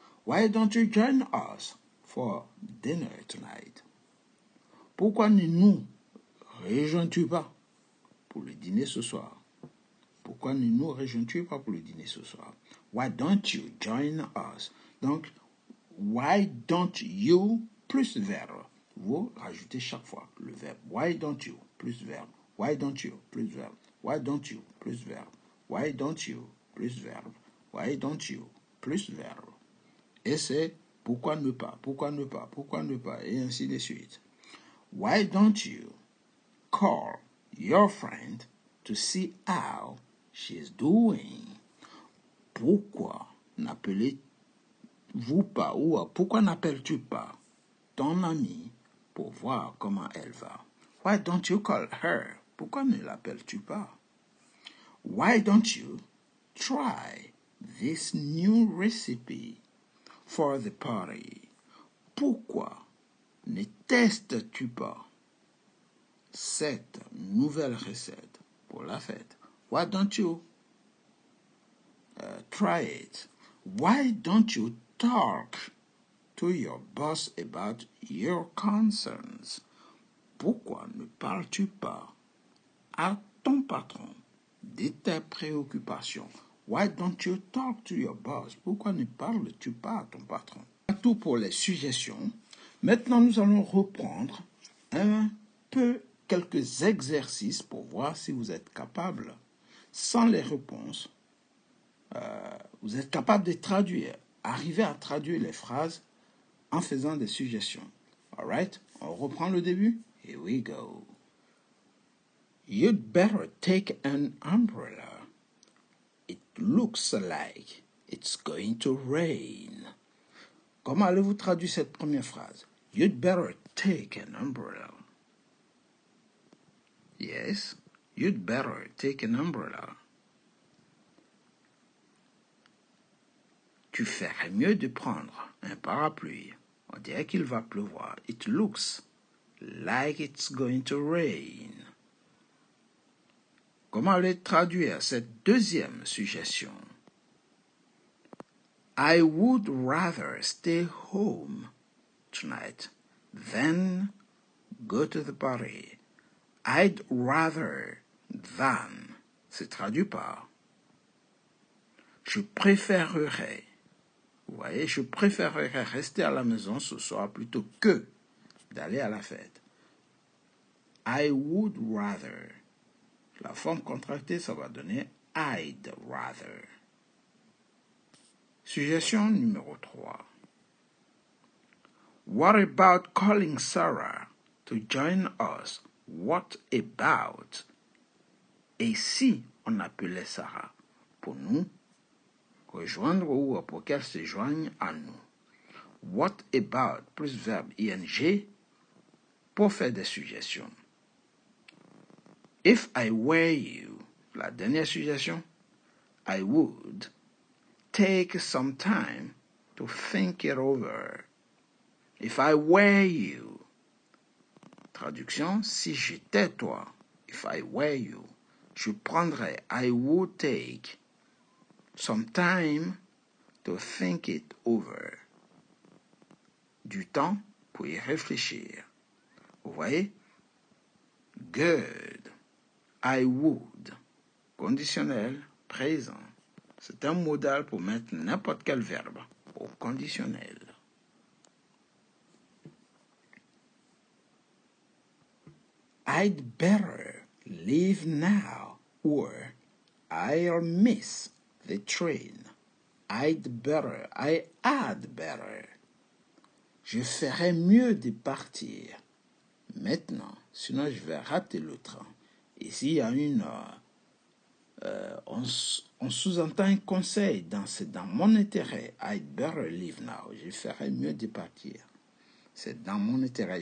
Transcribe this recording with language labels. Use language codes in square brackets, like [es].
[en] Why don't you join us for dinner tonight? [fr] Pourquoi ne nous rejoins-tu pas pour le dîner ce soir? Pourquoi ne nous rejoins-tu pas pour le dîner ce soir? [en] Why don't you join us? [fr] Donc, [en] why don't you [fr] plus verbe. Vous rajoutez chaque fois le verbe. [en] Why don't you plus verbe. Why don't you plus verbe. Why don't you plus verbe. Why don't you plus verbe. Why don't you plus verbe. [fr] Et c'est [en] pourquoi ne pas, [fr] pourquoi ne pas, pourquoi ne pas, et ainsi de suite. [en] Why don't you call your friend to see how she's doing? [fr] Pourquoi n'appelez-vous pas ou pourquoi n'appelles-tu pas ton ami pour voir comment elle va? [en] Why don't you call her? [fr] Pourquoi ne l'appelles-tu pas? [en] Why don't you try this new recipe for the party? [fr] Pourquoi ne testes-tu pas cette nouvelle recette pour la fête? [en] Why don't you try it? Why don't you talk to your boss about your concerns? [fr] Pourquoi ne parles-tu pas à ton patron de tes préoccupations? [en] Why don't you talk to your boss? [fr] Pourquoi ne parles-tu pas à ton patron? C'est tout pour les suggestions. Maintenant, nous allons reprendre un peu quelques exercices pour voir si vous êtes capable, sans les réponses, vous êtes capable de traduire, arriver à traduire les phrases en faisant des suggestions. [en] All right? [fr] On reprend le début. [en] Here we go. You'd better take an umbrella. It looks like it's going to rain. [fr] Comment allez-vous traduire cette première phrase? [en] You'd better take an umbrella. Yes, you'd better take an umbrella. [fr] Tu ferais mieux de prendre un parapluie. On dirait qu'il va pleuvoir. [en] It looks like it's going to rain. [fr] Comment allez traduire cette deuxième suggestion? [en] I would rather stay home tonight than go to the party. I'd rather than [fr] se traduit par je préférerais. Vous voyez, je préférerais rester à la maison ce soir plutôt que d'aller à la fête. [en] I would rather. [fr] La forme contractée, ça va donner [en] I'd rather. [fr] Suggestion numéro 3. [en] What about calling Sarah to join us? What about? [fr] Et si on appelait Sarah pour nous rejoindre ou pour qu'elle se joigne à nous? [en] What about [fr] plus verbe ing pour faire des suggestions. [en] If I were you, [fr] la dernière suggestion, [en] I would take some time to think it over. If I were you. [fr] Traduction, si j'étais toi. [en] If I were you. [fr] Je prendrais, [en] I would take some time to think it over. [fr] Du temps pour y réfléchir. Vous voyez? [en] Good. I would. [fr] Conditionnel présent. C'est un modal pour mettre n'importe quel verbe au conditionnel. [en] I'd better leave now or I'll miss the train. I'd better. I had better. [fr] Je ferais mieux de partir maintenant, sinon je vais rater le train. Ici, il y a on sous-entend un conseil c'est dans mon intérêt. [en] I'd better leave now. [fr] Je ferais mieux de partir. C'est dans mon intérêt.